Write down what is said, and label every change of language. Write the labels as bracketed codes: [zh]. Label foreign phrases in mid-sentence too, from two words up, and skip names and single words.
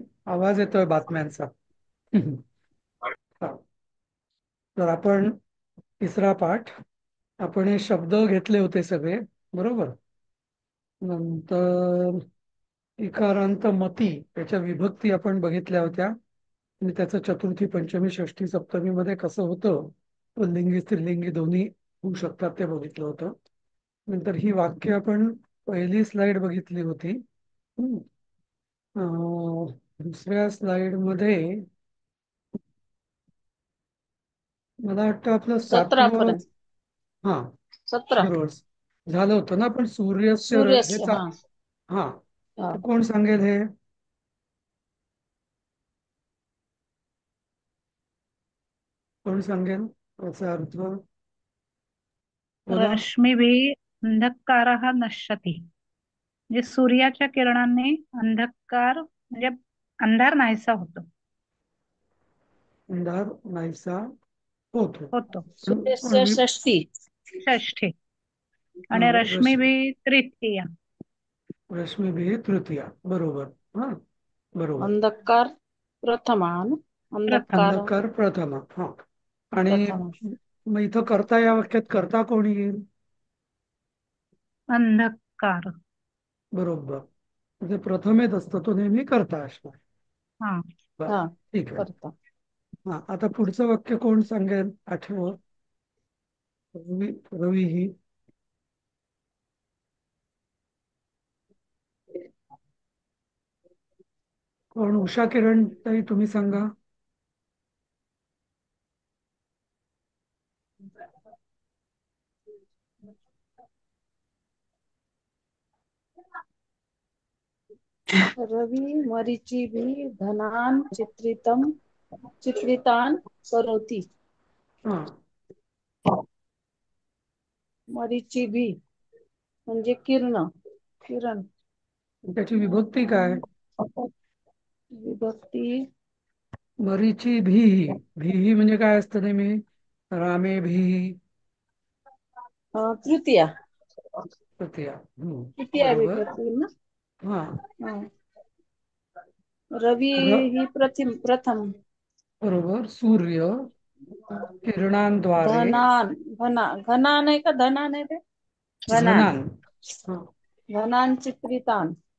[mr] आवाज येतोय बातम्यांचा. हा. तर आपण तिसरा पाठ, आपण हे शब्द घेतले होते सगळे, बरोबर. नंतर इकारांत मती त्याच्या विभक्ती आपण बघितल्या होत्या आणि त्याचं चतुर्थी पंचमी षष्ठी सप्तमी मध्ये कसं होतं, पुल्लिंगी स्त्रीलिंगी दोन्ही होऊ शकतात ते बघितलं होतं. नंतर ही वाक्य आपण पहिली स्लाइड बघितली होती. हम्म. दुसऱ्या स्लाइड मध्ये मला वाटतं आपलं 17 सातवं. पर्यंत. हा, 17. बरोबर झालं होतं ना. पण सूर्यस्य सूर्यस्य. हा. हा, हा. तर कोण सांगेल हे? कोण सांगेल याचा अर्थ? बोला. [sa] रश्मिभिः अंधकारः नश्यति. [mr] म्हणजे सूर्याच्या किरणांनी अंधकार म्हणजे अंधार नाहीसा होतो. अंधार नाहीसा होतो. होतो. पण सूर्यस्य षष्ठी. षष्ठी. आणि हा, रश्मिभिः तृतीया. रश्मिभिः तृतीया. बरोबर. हा, बरोबर. अंधकार प्रथमा ना? प्रथम. अंधकार अंधकार प्रथम. हा. आणि प्रथमा. मग इथं करता या वाक्यात करता कोणी येईल? अंधकार. बरोबर. म्हणजे प्रथम येत असतो तो नेहमी करता असणार. हा. बर, हा. ठीक आहे. करता. हा, आता पुढचं वाक्य कोण सांगेल? आठवं. रवी. रवी ही. कोण? उषा किरण ताई तुम्ही सांगा. [sa] रवि मरीचिभिः धनान् चित्रितान् करोति. [mr] हा, मरीचिभिः म्हणजे किरण. त्याची विभक्ती काय? विभक्ती मरीची भीही. भीही म्हणजे काय असतं नेहमी? रामे भीही. तृतीया. तृतीया. तृतीया बरोबर. विभक्ती ना. हा. हा. रवी ही प्रथम. बरोबर. सूर्य किरणांद्वारे. घना नाही का? धना नाही ते. घनान. घनान. हा. [sa] घनान चित्रितान